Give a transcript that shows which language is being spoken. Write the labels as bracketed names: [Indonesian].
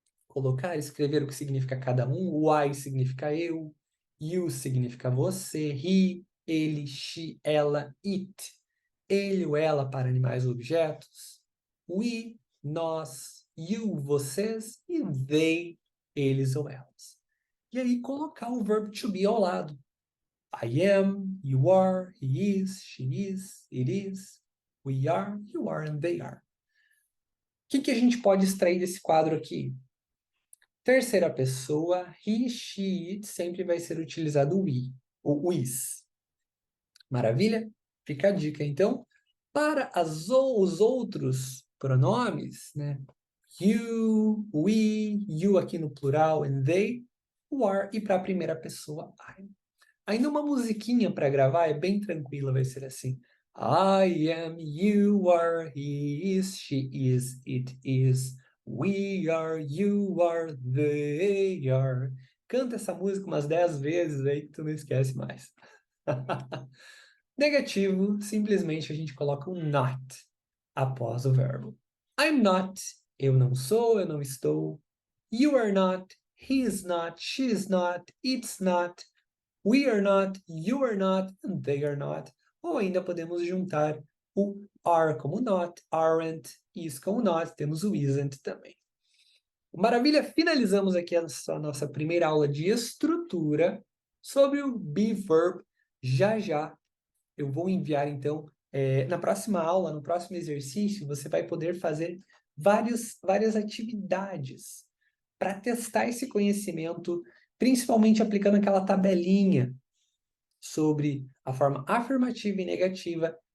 [Portuguese] colocar, escrever o que significa cada um. O I significa eu, you significa você, he, ele, she, ela, it. Ele ou ela para animais ou objetos. We, nós, you, vocês, e they, eles ou elas. E aí colocar o verbo to be ao lado. [English] I am, you are, he is, she is, it is, we are, you are, and they are. [Portuguese] O que a gente pode extrair desse quadro aqui? Terceira pessoa, he, she, it, sempre vai ser utilizado o we, ou is. Maravilha? Fica a dica, então. Para os outros pronomes, né? You, we, you aqui no plural, and they, o are, e para a primeira pessoa, I. Ainda uma musiquinha para gravar é bem tranquila, vai ser assim. [English] I am, you are, he is, she is, it is, we are, you are, they are. [Portuguese] Canta essa música umas 10 vezes aí que tu não esquece mais. Negativo, simplesmente a gente coloca um not após o verbo. [English] I'm not, [Portuguese] eu não sou, eu não estou. [English] You are not, he is not, she is not, it's not. We are not, you are not, and they are not. [Portuguese] Ou ainda podemos juntar o are como not, aren't, is como not, temos o isn't também. Maravilha, finalizamos aqui a nossa primeira aula de estrutura sobre o be verb. Já eu vou enviar, então, na próxima aula, no próximo exercício, você vai poder fazer várias atividades para testar esse conhecimento, principalmente aplicando aquela tabelinha sobre a forma afirmativa e negativa.